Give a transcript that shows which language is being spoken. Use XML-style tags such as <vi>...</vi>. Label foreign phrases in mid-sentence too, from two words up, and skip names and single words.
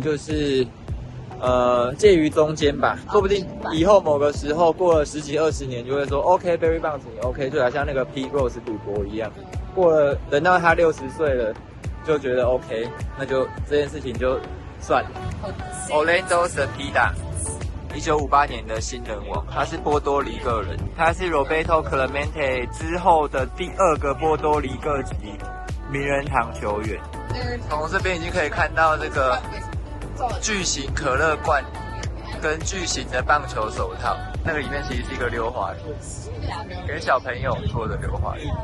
<zh>就是介於中間吧，說不定以後某個時候過了10幾20年就會說 OK Barry Bonds 你 OK， 就好像那個 Pete Rose 賭博一樣，過了等到他60歲了就覺得 OK， 那就這件事情就算了。Orlando Cepeda 1958年的新人王，他是波多黎各人，他是 Roberto Clemente 之後的第2個波多黎各籍名人堂球員。從這邊已經可以看到這個巨型可樂罐跟巨型的棒球手套，那個裡面其實是一個溜滑梯，給小朋友坐的溜滑梯。</zh>